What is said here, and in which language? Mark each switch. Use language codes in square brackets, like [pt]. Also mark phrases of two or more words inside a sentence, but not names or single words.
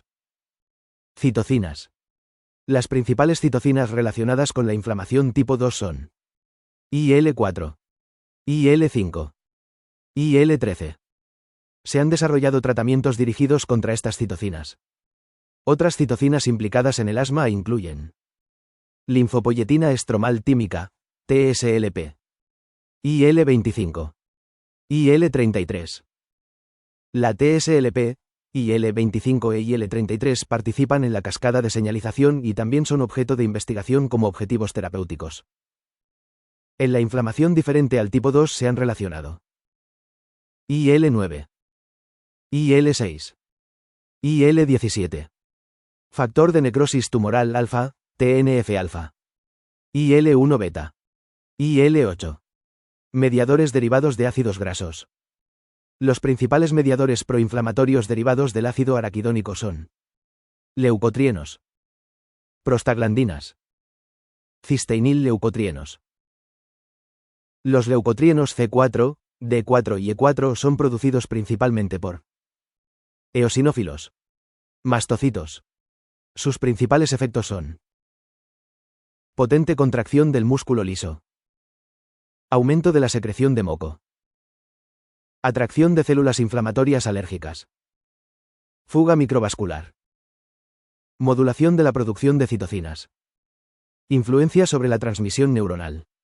[es] Citocinas. Las principales citocinas relacionadas con la inflamación tipo 2 son IL-4, IL-5, IL-13. Se han desarrollado tratamientos dirigidos contra estas citocinas. Otras citocinas implicadas en el asma incluyen linfopoyetina estromal tímica, TSLP, IL-25, IL-33. La TSLP, IL-25 e IL-33 participan en la cascada de señalización y también son objeto de investigación como objetivos terapéuticos. En la inflamación diferente al tipo 2 se han relacionado IL-9, IL-6, IL-17. Factor de necrosis tumoral alfa, TNF-alfa. IL-1 beta. IL-8. Mediadores derivados de ácidos grasos. Los principales mediadores proinflamatorios derivados del ácido araquidónico son leucotrienos, prostaglandinas, cisteinil-leucotrienos. Los leucotrienos C4, D4 y E4 son producidos principalmente por eosinófilos, mastocitos. Sus principales efectos son potente contracción del músculo liso, aumento de la secreción de moco, atracción de células inflamatorias alérgicas, fuga microvascular, modulación de la producción de citocinas, influencia sobre la transmisión neuronal.